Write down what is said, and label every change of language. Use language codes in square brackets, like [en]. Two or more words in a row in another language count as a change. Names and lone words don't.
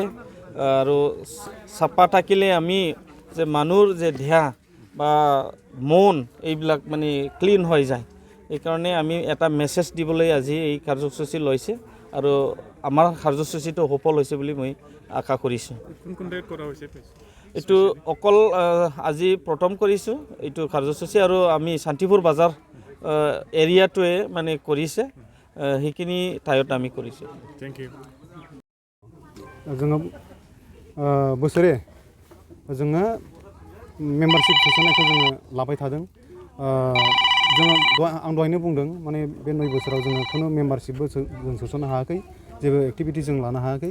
[as] আৰু চাফা থাকিলে আমি যে মানুহৰ যে দেহা বা মন এইবিলাক মানে ক্লিন হৈ যায় এইকাৰণে আমি এটা মেছেজ দিবলৈ আজি এই কাৰ্যসূচী লৈছে আৰু আমাৰ কাৰ্যসূচীটো সফল হৈছে বুলি মই আশা কৰিছোঁ। এইটো অকল আজি প্ৰথম কৰিছোঁ এইটো কাৰ্যসূচী আৰু আমি শান্তিপুৰ বাজাৰ এৰিয়াটোৱে মানে কৰিছে সেইখিনি ঠাইত আমি কৰিছোঁ। [en] Thank you. [brx] जोङो बोसोरे जोङो मेम्बारशिप सोसननायखौ जोङो लाबाय थादों। जोङो आं दहायनो बुंदों माने बे 9 बोसोराव जोङो खुनु मेम्बारशिपबो जों सोसननो हायाखै जेबो एक्टिभिटि जों लानो हायाखै।